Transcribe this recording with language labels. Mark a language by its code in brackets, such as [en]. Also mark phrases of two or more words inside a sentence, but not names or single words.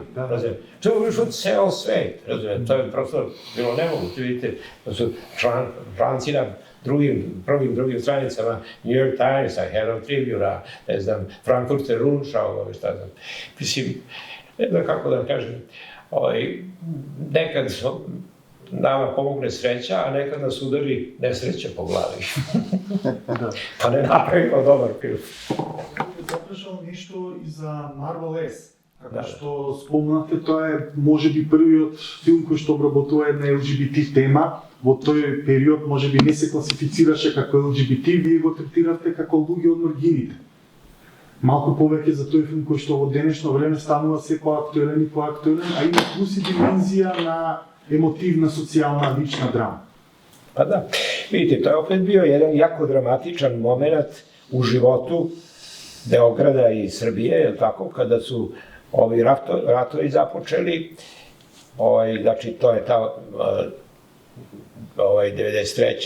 [sr] To je obišao ceo svet, to je prosto bilo nemoguće, vidite, to su članci na drugim stranicama New York Timesa, Herald Tribune, ne znam, Frankfurter Rundschau, šta znam. Mislim, ne znam kako da kažem, nekad nama pomogne sreća, a nekad nas udari nesreća po glavi. Pa ne napravimo dobar film. [mk] Запрашал нешто и за Marvel S. Како што спомнате, тоа е можеби првиот филм кој што обработува една LGBT тема. Во тој период можеби не се класифицираше како LGBT, вие го третиравте како луѓе од маргините. Малку повеќе за тој филм кој што во денешно време станува се поактуелен и поактуелен, а има плюс и димензија на емотивна, социјална, лична драма. [sr] Pa da, vidite, to je opet bio jedan jako dramatičan moment u životu Beograda i Srbije, je tako, kada su ovi ratovi započeli, znači to je ta 93.